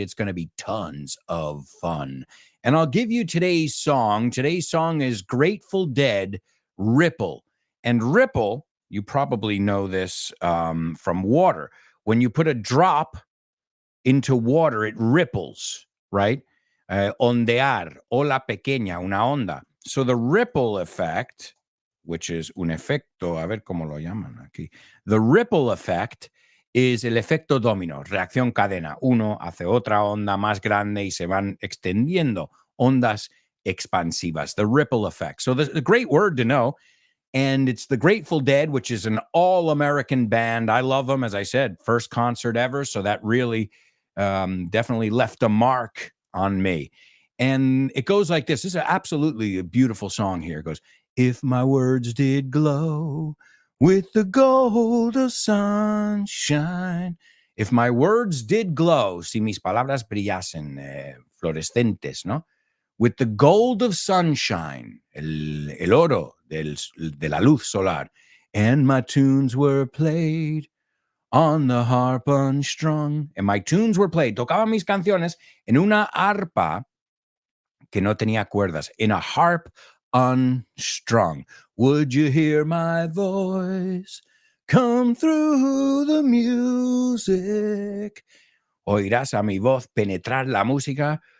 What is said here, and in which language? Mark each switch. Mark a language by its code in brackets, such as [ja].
[en] It's going to be tons of fun. And I'll give you today's song. Today's song is Grateful Dead, Ripple. And ripple, you probably know this from water. When you put a drop into water, it ripples, right? [es] Ondear, ola pequeña, una onda. [en] So the ripple effect, which is [es] un efecto, a ver cómo lo llaman aquí. [en] The ripple effect is [es] el efecto domino, reacción cadena. Uno hace otra onda más grande y se van extendiendo, ondas expansivas, [en] the ripple effect. So the great word to know, and it's the Grateful Dead, which is an all-American band. I love them, as I said, first concert ever, so that really definitely left a mark on me. And it goes like this. This is absolutely a beautiful song here. It goes, if my words did glow with the gold of sunshine. If my words did glow, [es] si mis palabras brillasen, fluorescentes, ¿no? [en] With the gold of sunshine, [es] el oro de la luz solar, [en] and my tunes were played on the harp unstrung. And my tunes were played. [es] Tocaba mis canciones en una arpa que no tenía cuerdas, [en] in a harp unstrung. Would you hear my voice come through the music? [es] Oirás a mi voz penetrar la música.